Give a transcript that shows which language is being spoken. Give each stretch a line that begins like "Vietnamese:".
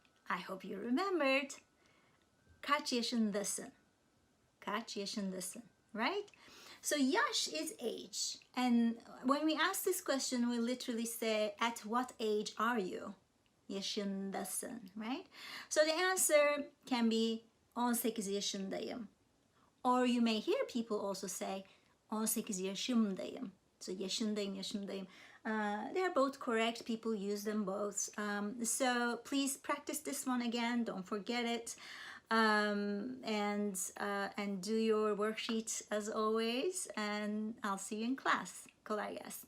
English: I hope you remembered.
Turkish: Kaç yaşındasın? Kaç yaşındasın,
English: right? So yaş is age. And when we ask this question, we literally say, at what age are you? Yaşındasın, right? So the answer can be 18 yaşındayım. Or you may hear people also say 18 yaşımdayım. So yaşındayım, yaşımdayım. They're both correct. People use them both. So please practice this one again. Don't forget it. And do your worksheets as always. And I'll see you in class.
Turkish: Kolay gelsin.